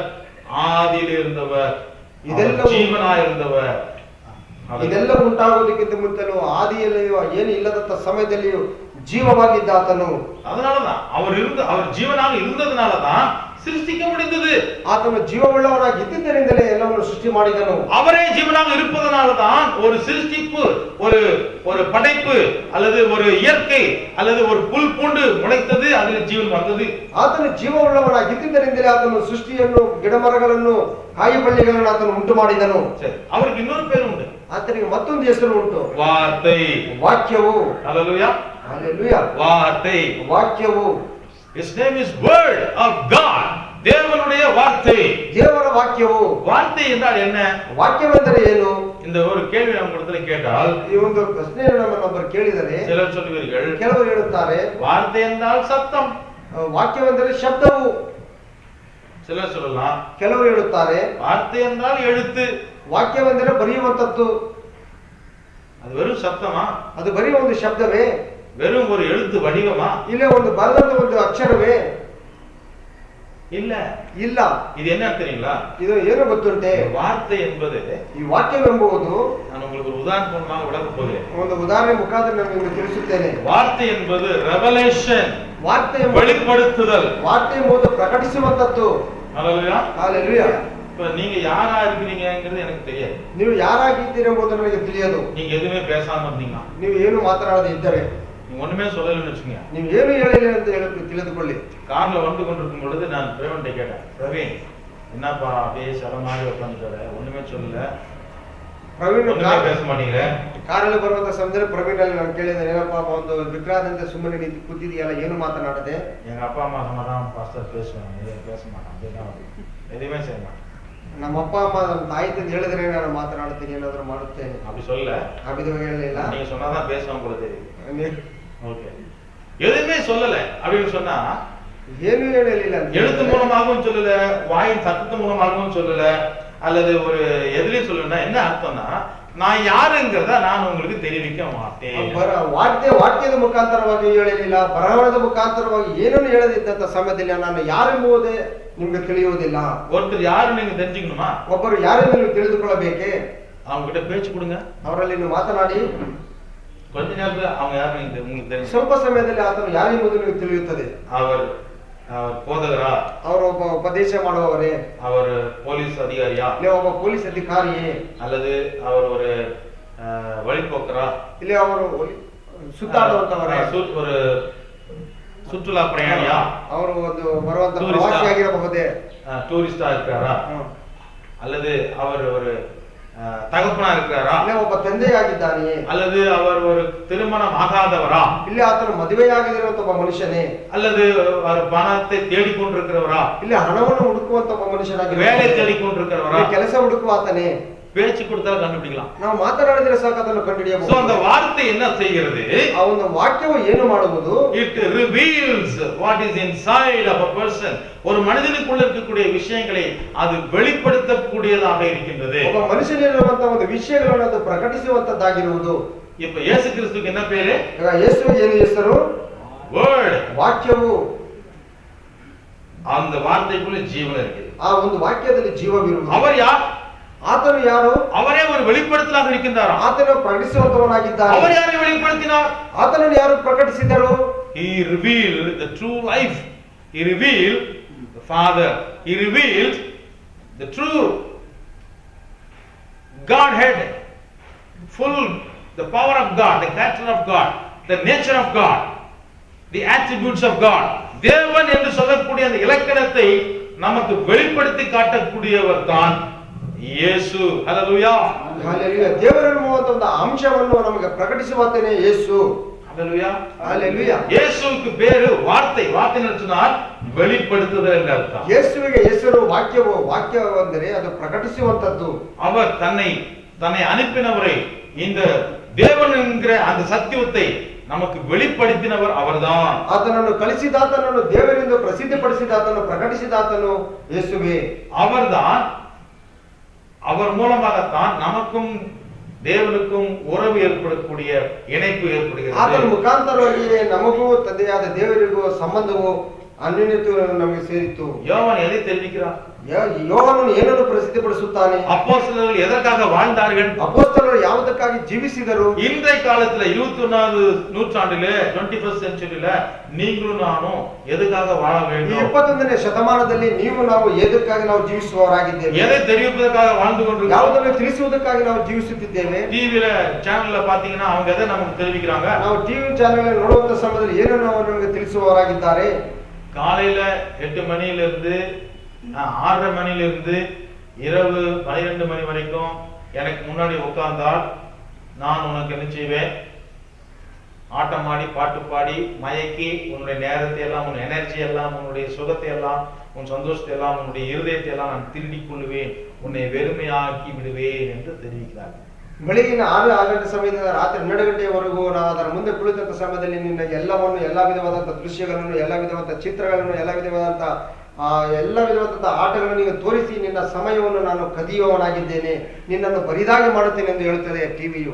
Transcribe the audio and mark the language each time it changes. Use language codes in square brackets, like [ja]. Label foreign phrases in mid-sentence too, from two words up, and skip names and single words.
[ta] ஆதியிலே இருந்தவர். [kn] ಇದೆಲ್ಲವೂ [ta] ஜீவனாய் இருந்தவர். [kn] ಇದೆಲ್ಲ ಉಂಟಾಗೋದಕ್ಕಿಂತ ಮುಂಚೆನೂ ಆದಿಯಲ್ಲಿಯೂ ಏನು ಇಲ್ಲದಂತ ಸಮಯದಲ್ಲಿಯೂ ಜೀವವಾಗಿದ್ದ ಆತನು. [ta] அதனாலதான் அவர் ஜீவனாக இருந்ததுனாலதான் சிருஷ்டிக்க முடிந்தது. [kn] ಆತನು ಜೀವವುಳ್ಳವನಾಗಿ ಇದ್ದಿದ್ದರಿಂದಲೇ ಎಲ್ಲವನ್ನು ಸೃಷ್ಟಿ ಮಾಡಿದನು. [ta] அவரே ஜீவனாக இருப்பதனால்தான் ஒரு சிருஷ்டிப்பு, ஒரு படைப்பு அல்லது ஒரு இயற்கை அல்லது ஒரு புல் பூண்டு முளைத்தது, அதில் ஜீவன் வந்தது. [kn] ಆತನು ಜೀವವುಳ್ಳವನಾಗಿ ಇದ್ದಿದ್ದರಿಂದಲೇ ಆತನು ಸೃಷ್ಟಿಯನ್ನು, ಗಿಡಮರಗಳನ್ನು, ಕಾಯಿಪಲ್ಯಗಳನ್ನು ಆತನು ಉಂಟು ಮಾಡಿದನು. [ta] சரி, அவருக்கு இன்னொரு பேர் உண்டு. [kn] ಆತನಿಗೆ ಮತ್ತೊಂದು ಹೆಸರು ಉಂಟು, [ta] வார்த்தை. [kn] ವಾಕ್ಯವು. [ta] ஹalleluya. [kn] ಹಲ್ಲೆಲೂಯಾ. [ta] வார்த்தை. [kn] ವಾಕ್ಯವು. [en] His name is word of God. [ta] தேவனுடைய வார்த்தை. [kn] ದೇವರ ವಾಕ್ಯವು. [ta] வார்த்தை என்றால் என்ன? [kn] ವಾಕ್ಯವೆಂದರೆ ಏನು? [ta] இந்த ஒரு கேள்வி நம்ம இடத்துல கேட்டால், [kn] ಈ ಒಂದು ಪ್ರಶ್ನೆಯನ್ನು ನಮ್ಮೊಬ್ಬರು ಕೇಳಿದರೆ [ta] சிலர் சொல்லுவீர்கள், [kn] ಕೆಲವರು ಹೇಳುತ್ತಾರೆ [ta] வார்த்தை என்றால் சத்தம். [kn] ವಾಕ್ಯವೆಂದರೆ ಶಬ್ದವು. [ta] சிலர் சொல்லலாம், [kn] ಕೆಲವರು ಹೇಳುತ್ತಾರೆ [ta] வார்த்தை என்றால் எழுத்து. [kn] ವಾಕ್ಯವೆಂದರೆ ಬರೆಯುವಂತದ್ದು. [ta] அது வெறும் சத்தமா? [kn] ಅದು ಬರೆಯುವ ಒಂದು ಶಬ್ದವೇ? [ta] வெறும் ஒரு எழுத்து வடிவமா? [kn] ಇಲ್ಲ ಒಂದು ಬರೆದಂತ ಒಂದು ಅಕ್ಷರವೇ? [ta] இல்ல. [kn] ಇಲ್ಲ. [ta] இது என்ன தெரியுங்களா? [kn] ಇದು ಏನು ಗೊತ್ತುಂಟೆ? [ta] வார்த்தை என்பது, [kn] ಈ ವಾಕ್ಯವೆಂಬುದು, [ta] நான் உங்களுக்கு ஒரு உதாரணமாக விளக்க போகிறேன். [kn] ಒಂದು ಉದಾಹರಣೆ ಮುಖಾಂತರ ನಾನು ನಿಮಗೆ ತಿಳಿಸುತ್ತೇನೆ. [ta] வார்த்தை என்பது ரெவலேஷன், [kn] ವಾರ್ತೆ [ta] வெளிப்படுத்துதல். [kn] ವಾರ್ತೆ ಎಂಬುದು ಪ್ರಕಟಿಸುವಂತದ್ದು. [ta] ஹalleluya. [kn] ಹಲ್ಲೆಲೂಯಾ. [ta] இப்ப நீங்க யாரா இருக்கிறீங்கங்கிறது எனக்கு தெரியாது. [kn] ನೀವು ಯಾರಾಗಿದ್ದೀರಿ ಎಂಬುದು ನನಗೆ ತಿಳಿಯದು. [ta] நீங்க எதுவுமே பேசாம இருந்தீங்க, [kn] ನೀವು ಏನು ಮಾತನಾಡದೆ ಇದ್ದರೆ, [ta] நீங்க ஒண்ணுமே சொல்லலன்னு வச்சுக்கோங்க, [kn] ನೀವು ಏನು ಹೇಳಿಲ್ಲ ಅಂತ ಹೇಳಿ ತಿಳಿದುಕೊಳ್ಳಿ. [ta] கார்ல வந்து கொண்டிருக்கும் பொழுது நான் பிரவீன்ட்ட கேட்டேன், பிரவீன் என்னப்பா அப்படியே சில மாதிரி உட்காந்துட்டாரு, ஒண்ணுமே சொல்லல, [kn] ಪ್ರವೀಣ್ [ta] ஒண்ணுமே பேச மாட்டீங்க. [kn] ಕಾರಲ್ಲಿ ಬರುವಂತ ಸಮಯದಲ್ಲಿ ಪ್ರವೀಣ್ ಅಲ್ಲಿ ನಾನು ಕೇಳಿದೆ, ಏನಪ್ಪ ಒಂದು ವಿಗ್ರಹದಂತೆ ಸುಮ್ಮನೆ ನಿಂತು ಕೂತಿದೆಯಲ್ಲ, ಏನು ಮಾತನಾಡದೆ? [ta] எங்க அப்பா அம்மா சொன்னாதான் பாஸ்டர் பேசுவாங்க, பேச மாட்டான், அப்படின்னா எதுவுமே செய்ய மாட்டான். [kn] ನಮ್ಮ ಅಪ್ಪ ಅಮ್ಮ ನಮ್ಮ ತಾಯಿ ತಂದೆ ಹೇಳಿದ್ರೆ ನಾನು ಮಾತನಾಡ್ತೀನಿ, ಏನಾದ್ರು ಮಾಡುತ್ತೇನೆ. [ta] அப்படி சொல்ல, [kn] ಆ ವಿಧವಾಗಿ ಹೇಳಲಿಲ್ಲ. [ta] நீங்க சொன்னாதான் பேசுவாங்க போல தெரியுது. [kn] ನೀ- [ta] ஓகே, எதுவுமே சொல்லல அப்படின்னு சொன்னா, [kn] ಏನು ಹೇಳಲಿಲ್ಲ ಅಂತ [ta] எழுத்து [kn] ಹೇಳಿದ್ರೆ, [ta] மூலமாகவும் சொல்லல, வாயின் சத்தத்து மூலமாகவும் சொல்லல, அல்லது ஒரு எதுலயும் சொல்லணும்னா என்ன அர்த்தம்னா, நான் யாருங்கிறத நான் உங்களுக்கு தெரிவிக்க மாட்டேன். [kn] ವಾಕ್ಯದ ಮುಖಾಂತರವಾಗಿ ಹೇಳಲಿಲ್ಲ, ಬರಹದ ಮುಖಾಂತರವಾಗಿ ಏನನ್ನು ಹೇಳದಿದ್ದಂತ ಸಮಯದಲ್ಲಿ ನಾನು ಯಾರೆಂಬುದೇ ನಿಮ್ಗೆ ತಿಳಿಯುವುದಿಲ್ಲ. [ta] ஒருத்தர் யாரு நீங்க தெரிஞ்சுக்கணுமா? [kn] ಒಬ್ಬರು ಯಾರೆಂದು ನೀವು ತಿಳಿದುಕೊಳ್ಳಬೇಕೆ? [ta] அவங்க கிட்ட பேச்சு கொடுங்க, [kn] ಅವರಲ್ಲಿ ನೀವು ಮಾತನಾಡಿ. [ta] கொஞ்ச நேரத்துல அவங்க யாரு உங்களுக்கு தெரியும். [kn] ಸ್ವಲ್ಪ ಸಮಯದಲ್ಲಿ ಆತನು ಯಾರೆಂಬುದು ನಿಮಗೆ ತಿಳಿಯುತ್ತದೆ. [ta] அவர் போதகரா, [kn] ಅವರು ಒಬ್ಬ ಉಪದೇಶ ಮಾಡುವವರೇ, [ta] அவர் போலீஸ் அதிகாரியா, [kn] ಇಲ್ಲ ಒಬ್ಬ ಪೊಲೀಸ್ ಅಧಿಕಾರಿಯೇ, [ta] அல்லது அவர் ஒரு வழிபோக்கரா, [kn] ಇಲ್ಲ ಅವರು ಸುತ್ತಾಡುವಂತವರೇ, [ta] ஒரு சுற்றுலா பிரயாணியா, [kn] ಅವರು ಒಂದು ಬರುವಂತ ಪ್ರವಾಸಿಯಾಗಿರಬಹುದೇ, [ta] டூரிஸ்டா இருக்கிறாரா, அல்லது அவர் ஒரு தகப்பனா இருக்கிறாரா, [kn] ಇಲ್ಲ ಒಬ್ಬ ತಂದೆಯಾಗಿದ್ದಾನೆಯೇ, [ta] அல்லது அவர் ஒரு திருமணம் ஆகாதவரா, [kn] ಇಲ್ಲ ಆತನು ಮದುವೆಯಾಗದಿರುವಂತ ಒಬ್ಬ ಮನುಷ್ಯನೇ, [ta] அல்லது அவர் பணத்தை தேடிக்கொண்டிருக்கிறவரா, [kn] ಇಲ್ಲ ಹಣವನ್ನು ಹುಡುಕುವಂತ ಒಬ್ಬ ಮನುಷ್ಯನಾಗಿ, [ta] வேலை தேடிக்கொண்டிருக்கிறவரா, [kn] ಕೆಲಸ ಹುಡುಕುವ ಆತನೇ. [ta] பேச்சு கொடுத்தாலும் கண்டுபிடிக்கலாம். [kn] ನಾವು ಮಾತನಾಡಿದ್ರೆ ಸಾಕು ಅದನ್ನು [ta] சோ [kn] ಕಂಡುಹಿಡಿಯಬಹುದು. [ta] அந்த வார்த்தை என்ன செய்கிறது? [kn] ಆ ಒಂದು ವಾಕ್ಯವು ಏನು ಮಾಡುವುದು? [en] It reveals what is inside of a person. [ta] ஒரு மனிதனுக்குள்ள இருக்கக்கூடிய விஷயங்களை அது வெளிப்படுத்தக்கூடியதாக இருக்கின்றது. [kn] ಒಬ್ಬ ಮನುಷ್ಯನಿರುವಂತ ಒಂದು ವಿಷಯಗಳನ್ನು ಅದು ಪ್ರಕಟಿಸುವಂತದ್ದಾಗಿರುವುದು. [ta] இப்ப இயேசு கிறிஸ்துவுக்கு என்ன பேரு? [kn] ಈಗ ಯೇಸುವಿಗೆ ಏನು ಹೆಸರು? [en] Word. [kn] ವಾಕ್ಯವು. [ta] அந்த வார்த்தைக்குள்ள ஜீவன் இருக்கு. [kn] ಆ ಒಂದು ವಾಕ್ಯದಲ್ಲಿ ಜೀವವಿರುವುದು. [ta] அவர் யார்? [kn] ಆತನು ಯಾರು? [ta] அவரே ஒரு வெளிப்படுத்தலாக இருக்கின்றார். [kn] ಆತನು ಪ್ರಕಟಿಸುವಂತವನಾಗಿದ್ದಾನೆ. [ta] அவர் ಯಾரை வெளிப்படுத்தினார்? [kn] ಆತನನ್ನು ಯಾರು ಪ್ರಕಟಿಸಿದರು? [en] He revealed the true life. He revealed the Father. He revealed the true Godhead, full the power of God, the character of God, the nature of God, the attributes of God. [ta] தேவன் என்று சொல்லக்கூடிய அந்த இலக்கணத்தை நமக்கு வெளிப்படுத்தி காட்டக்கூடியவர் தான் ಯೇಸು. [kn] ಹಲ್ಲೆಲೂಯಾ. ಹಲ್ಲೆಲೂಯಾ. ದೇವರೆನ್ನುವಂತ ಒಂದು ಅಂಶವನ್ನು ನಮಗೆ ಪ್ರಕಟಿಸುವಂತನೇ ಯೇಸು. ಹಲ್ಲೆಲೂಯಾ. ಹಲ್ಲೆಲೂಯಾ. [ta] ಯೇಸುவுக்கு பேரு வார்த்தை. வார்த்தை சொன்னால் வெளிப்படுத்துதல் என்ற அர்த்தம். [kn] ಯೇಸುವಿಗೆ ಹೆಸರು ವಾಕ್ಯವು. ವಾಕ್ಯವೆಂದರೆ ಅದು ಪ್ರಕಟಿಸುವಂತದ್ದು. [ta] அவர் தன்னை அனுப்பினவரை, இந்த தேவன் என்கிற அந்த சத்தியத்தை நமக்கு வெளிப்படுத்தினவர் அவர்தான். [kn] ಆತನನ್ನು ಕಳಿಸಿದಾತನನ್ನು, ದೇವರಿಂದ ಪ್ರಸಿದ್ಧಪಡಿಸಿದಾತನು, ಪ್ರಕಟಿಸಿದಾತನು ಯೇಸುವೆ. [ta] அவர்தான். அவர் மூலமாகத்தான் நமக்கும் தேவனுக்கும் உறவு ஏற்படக்கூடிய இணைப்பு ஏற்படுகிறது. [kn] ಆತನ ಮುಖಾಂತರವಾಗಿ ನಮಗೂ ತಂದೆಯಾದ ದೇವರಿಗೂ ಸಂಬಂಧವು ಅನ್ಯೋನ್ಯತೆ ನಮಗೆ ಸೇರಿತು. [ta] யோவான் எதை தெரிவிக்கிறார்? [kn] ಯೋಹಾನನು ಏನನ್ನು ಪ್ರಸಿದ್ಧಪಡಿಸುತ್ತಾನೆ? [ta] அப்போஸ்தலர்கள் எதற்காக வாழ்ந்தார்கள்? [kn] ಅಪೊಸ್ತಲರು ಯಾವುದಕ್ಕಾಗಿ ಜೀವಿಸಿದರು? [ta] இன்றைய காலத்துல 21வது நூற்றாண்டிலே 21st செஞ்சுரியில நீங்களும் நானும் எதுக்காக வாழ [kn] ಈ [ta] வேண்டும்? [kn] 21ನೇ ಶತಮಾನದಲ್ಲಿ ನೀವು ನಾವು ಎದಕ್ಕಾಗಿ ನಾವು ಜೀವಿಸುವವರಾಗಿದ್ದೇವೆ? [ta] எதை தெரிவிப்பதற்காக வாழ்ந்து கொண்டிருக்கிறோம்? [kn] ಯಾವುದನ್ನು ತಿಳಿಸುವುದಕ್ಕಾಗಿ ನಾವು ಜೀವಿಸುತ್ತಿದ್ದೇವೆ? [en] TV-la channel-la [ta] பாத்தீங்கன்னா அவங்க எதை நமக்கு தெரிவிக்கிறாங்க? [kn] ನಾವು [en] TV channel [kn] ನೋಡುವಂತ ಸಮಯದಲ್ಲಿ ಏನನ್ನು ಅವರು ನಮಗೆ ತಿಳಿಸುವವರಾಗಿದ್ದಾರೆ? [ta] காலையில 8 மணியிலிருந்து 6:30 மணியிலிருந்து இரவு 12 மணி வரைக்கும் எனக்கு முன்னாடி உட்கார்ந்தால் நான் உனக்கு என்ன செய்வேன்? ஆட்டம் ஆடி பாட்டு பாடி மயக்கி உன்னுடைய நேரத்தை எல்லாம், உன் எனர்ஜி எல்லாம், உன்னுடைய சுகத்தை எல்லாம், உன் சந்தோஷத்தை எல்லாம், உன்னுடைய இருதயத்தை எல்லாம் நான் திருடி கொள்ளுவேன், உன்னை வெறுமையாக்கி விடுவேன் என்று தெரிவிக்கிறார். [kn] ಬೆಳಗಿನ 6 ಸಮಯದಿಂದ ರಾತ್ರಿ 12 ಗಂಟೆವರೆಗೂ ನಾವು ಅದರ ಮುಂದೆ ಕುಳಿತಂತ ಸಮಯದಲ್ಲಿ ನಿನ್ನ ಎಲ್ಲವನ್ನು, ಎಲ್ಲ ವಿಧವಾದಂತಹ ದೃಶ್ಯಗಳನ್ನು, ಎಲ್ಲ ವಿಧವಾದಂತಹ ಚಿತ್ರಗಳನ್ನು, ಎಲ್ಲ ವಿಧವಾದಂತಹ ಆಟಗಳನ್ನು ನೀವು ತೋರಿಸಿ ನಿನ್ನ ಸಮಯವನ್ನು ನಾನು ಕದಿಯುವವನಾಗಿದ್ದೇನೆ, ನಿನ್ನನ್ನು ಬರಿದಾಗಿ ಮಾಡುತ್ತೇನೆ ಎಂದು ಹೇಳುತ್ತದೆ ಟಿವಿಯು.